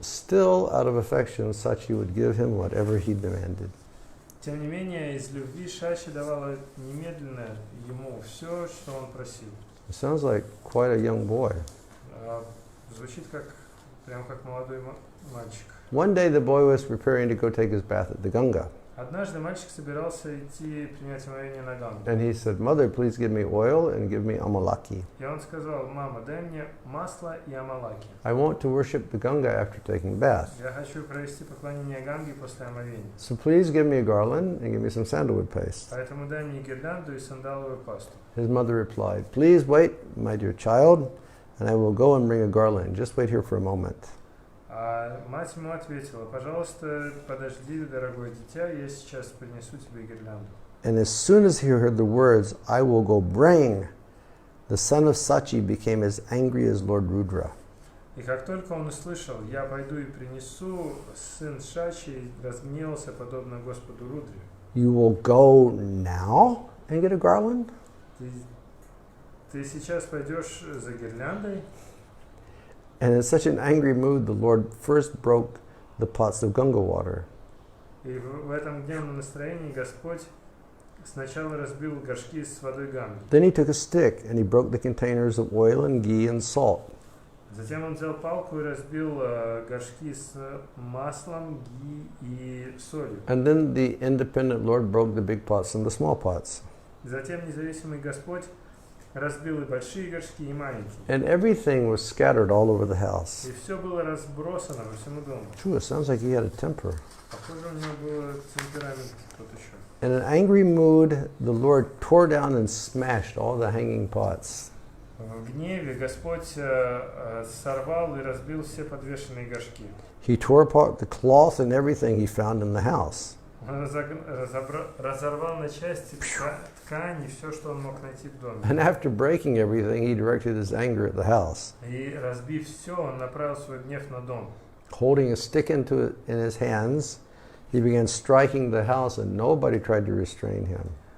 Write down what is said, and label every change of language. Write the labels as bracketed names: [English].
[English] Still, out of affection, Sachi would give him whatever he demanded. [Russian] Тем не менее, из любви Шачи давала немедленно ему все, что он просил. [English] It sounds like quite a young boy. [Russian] Звучит прям как молодой мальчик. [English] One day the boy was preparing to go take his bath at the Ganga. [Russian] Однажды мальчик собирался идти принять омовение на Гангу. [English] And he said, "Mother, please give me oil and give me amalaki. [Russian] И он сказал: мама, дай мне масло и амалаки. [English] I want to worship the Ganga after taking bath. [Russian] Я хочу провести поклонение Ганге после омовения. [English] So please give me a garland and give me some sandalwood paste." [Russian] Поэтому дай мне гирлянду и сандаловую пасту. [English] His mother replied, "Please wait, my dear child, and I will go and bring a garland. Just wait here for a moment." [Russian] А мать ему ответила: пожалуйста, подожди, дорогое дитя, я сейчас принесу тебе гирлянду. [English] And as soon as he heard the words, "I will go bring," the son of Sachi became as angry as Lord Rudra. [Russian] И как только он услышал: я пойду и принесу, сын Шачи разгневался, подобно Господу Рудре. [English] You will go now and get a garland? [Russian] Ты сейчас пойдешь за гирляндой? [English] And in such an angry mood, the Lord first broke the pots of Ganga water. [Russian] И в этом гневном настроении Господь сначала разбил горшки с водой Ганги. [English] Then he took a stick and he broke the containers of oil and ghee and salt. [Russian] Затем он взял палку и разбил горшки с маслом, ги и солью. [English] And then the independent Lord broke the big pots and the small pots. [Russian] Затем независимый Господь разбил и большие горшки, и маленькие. [English] And everything was scattered all over the house. [Russian] И все было разбросано по всему дому. [English] True, it sounds like he had a temper. [Russian] Похоже, у него был темперамент тот еще. [English] In an angry mood, the Lord tore down and smashed all the hanging pots. [Russian] В гневе Господь сорвал и разбил все подвешенные горшки. [English] He tore apart the cloth and everything he found in the house. [Russian] Он разорвал на части ткань и все, что он мог найти в доме. [English] And after breaking everything, he directed his anger at the house. [Russian] И разбив все, он направил свой гнев на дом. [English] Holding a stick in his hands, he began striking the house, and nobody tried to restrain him.